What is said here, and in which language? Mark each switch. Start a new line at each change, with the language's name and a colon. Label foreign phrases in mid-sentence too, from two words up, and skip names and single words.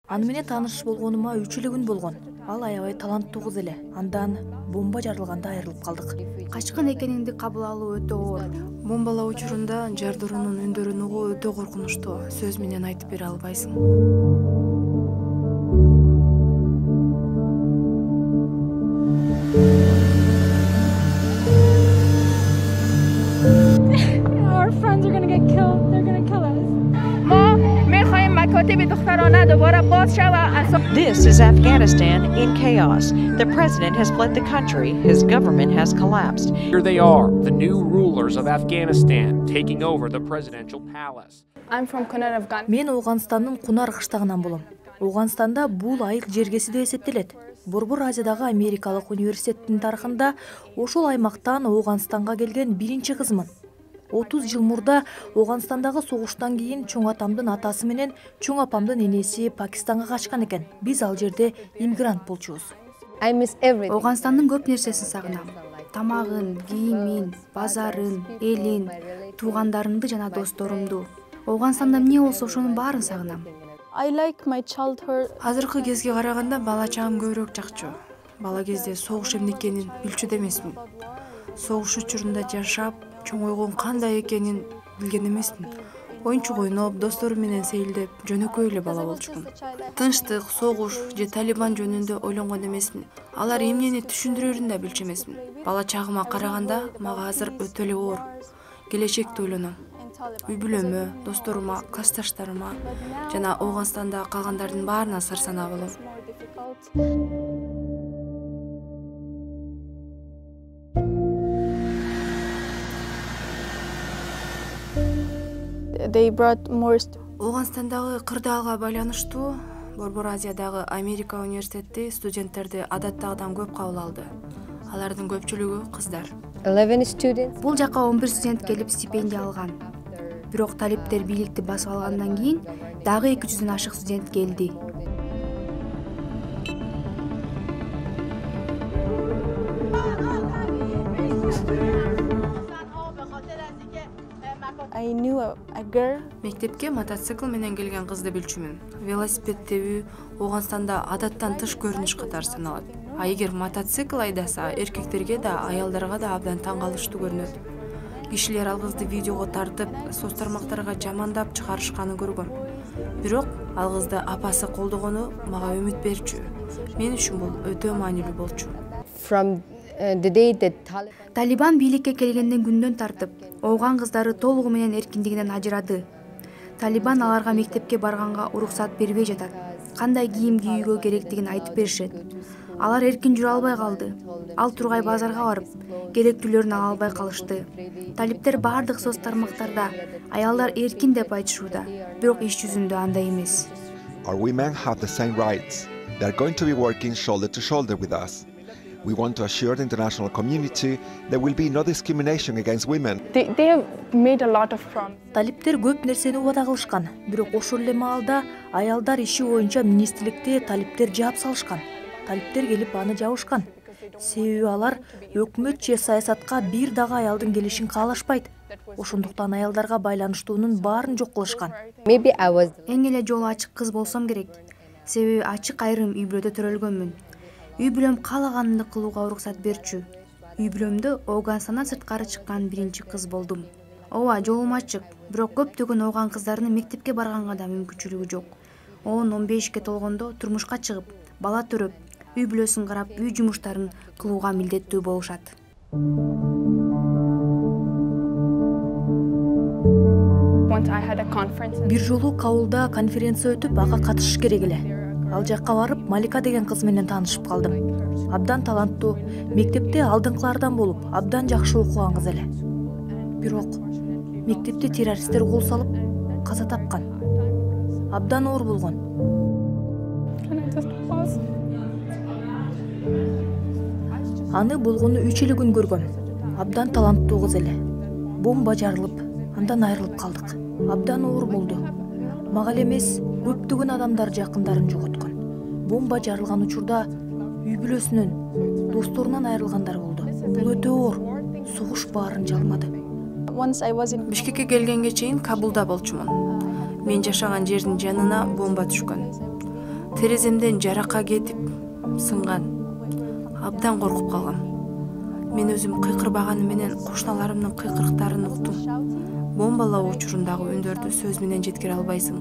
Kyrgyz: Аны менен тааныш болгонума 3 эле күн болгон. Ал аябай таланттуу кыз эле. Андан бомба жарылганда айрылып калдык. Качкын экениңди кабыл алуу өтө оор. Бомбалоо учурунда жардыруунун үндөрүн угуу өтө коркунучтуу. Сөз менен айтып бере албайсың.
English: Our friends are going to get killed. They're going to kill us.
Persian: ما می‌خوایم مکاتب دخترانه دوباره باز شود.
English: This is Afghanistan in chaos. The president has fled the country. His government has collapsed. Here they are, the new rulers of Afghanistan, taking over the presidential palace. I'm from Kunar, Afghanistan.
Kyrgyz: Мен Оғанстандын Кунар кыштагынан болом. Оғанстанда бул айыл жергеси деп эсептелет. Борбор Азиядагы Америкалык университеттин тарыхында ошол аймактан Оғанстанга келген биринчи кызмын. 30 жыл мурда Оғанстандагы согуштан кийин чоң атамдын атасы менен чоң апамдын энеси Пакистанга качкан экен. Биз ал жерде иммигрант болчубуз. Оғанстандын көп нерсесин сагынам. Тамагын, кийимин, базарын, элин, туугандарымды жана досторумду. Оғанстанда эмне болсо ошонун баарын сагынам.
English: I like my childhood.
Kyrgyz: Азыркы кезге караганда бала чагым көбүрөөк жакчу. Бала кезде согуш эмне экенин билчү эмесмин. Согуш учурунда жашап, чоңойгон кандай экенин билген эмесмин. Оюнчук ойноп, досторум менен сейилдеп, жөнөкөй эле бала болчумун. Тынчтык, согуш же Талибан жөнүндө ойлонгон эмесмин. Алар эмнени түшүндүрөрүн да билчү эмесмин. Бала чагыма караганда мага азыр өтө эле оор. Келечекти ойлоном. Үй бүлөмө, досторума, классташтарыма жана Оғанстанда калгандардын баарына сыр санаа болом.
English: They brought more.
Kyrgyz: Оғанстандагы кырдаалга байланыштуу Борбор Азиядагы Америка университети студенттерди адаттагыдан көп кабыл алды. Алардын көпчүлүгү кыздар.
English: 11 students.
Kyrgyz: Бул жака 11 студент келип стипендия алган. Бирок талиптер бийликти басып алгандан кийин дагы 200дөн ашык студент келди.
English: I knew a girl.
Kyrgyz: Мектепке мотоцикл менен келген кызды билчүмүн. Велосипед тебүү Оғанстанда адаттан тыш көрүнүш катары саналат. А эгер мотоцикл айдаса, эркектерге да, аялдарга да абдан таң калыштуу көрүнөт. Кишилер ал кызды видеого тартып, соц тармактарга жамандап чыгарышканын көргөм. Бирок ал кызды апасы колдогону мага үмүт берчү. Мен үчүн бул өтө маанилүү болчу.
English: From the day that
Kyrgyz: Талибан бийликке келгенден күндөн тартып, ооган кыздары толугу менен эркиндигинен ажырады. Талибан аларга мектепке барганга уруксат бербей жатат. Кандай кийим кийүүгө керектигин айтып беришет. Алар эркин жүрө албай калды. Ал тургай базарга барып, керектүүлөрүн ала албай калышты. Талиптер бардык соц тармактарда аялдар эркин деп айтышууда, бирок иш жүзүндө андай эмес.
English: Our women have the same rights. They are going to be working shoulder to shoulder with us. We want to assure the international community there will be no discrimination against women. They have made a lot of promises.
Kyrgyz: Талиптер көп нерсени убада кылышкан. Бирок ошол эле маалда аялдар иши боюнча министрликте талиптер жаап салышкан. Талиптер келип аны жабышкан. Себеби алар өкмөт же саясатка бир дагы аялдын келишин каалашпайт. Ошондуктан аялдарга байланыштуунун баарын жок кылышкан.
English: maybe I was
Kyrgyz: Эң эле жолу ачык кыз болсом керек. Себеби ачык айрым үй бүлөдө төрөлгөнмүн. Үй бүлөм каалаганымды кылууга уруксат берчү. Үй бүлөмдө Оғанстандан сырткары чыккан биринчи кыз болдум. Ооба, жолум ачык, бирок көптөгөн ооган кыздардын мектепке барганга да мүмкүнчүлүгү жок. 10-15 толгондо турмушка чыгып, бала төрөп, үй бүлөсүн карап, үй жумуштарын кылууга милдеттүү болушат.
English: Once I had a conference.
Kyrgyz: Бир жолу Каулда конференция өтүп, ага катышыш керек эле. Ал жакка барып, Малика деген кыз менен таанышып калдым. Абдан таланттуу, мектепте алдыңкылардан болуп, абдан жакшы окуган кыз эле. Бирок мектепте террористтер кол салып, каза тапкан. Абдан оор болгон.
English: And I just was.
Kyrgyz: Аны болгону 3 эле күн көргөм. Абдан таланттуу кыз эле. Бомба жарылып, андан айрылып калдык. Абдан оор болду. Мага эле эмес, көптөгөн адамдар жакындарын жоготкон. Бомба жарылган учурда үй бүлөсүнөн, досторунан айрылгандар болду. Бул өтө оор. Согуш баарын жалмады.
English: Once I was in
Kyrgyz: Бишкекке келгенге чейин Кабулда болчумун. Мен жашаган жердин жанына бомба түшкөн. тереземден жарака кетип сынган. Абдан коркуп калгам. Мен өзүм кыйкырбаганы менен кошуналарымдын кыйкырыктарын уктум. Бомбалоо учурундагы үндөрдү сөз менен жеткире албайсың.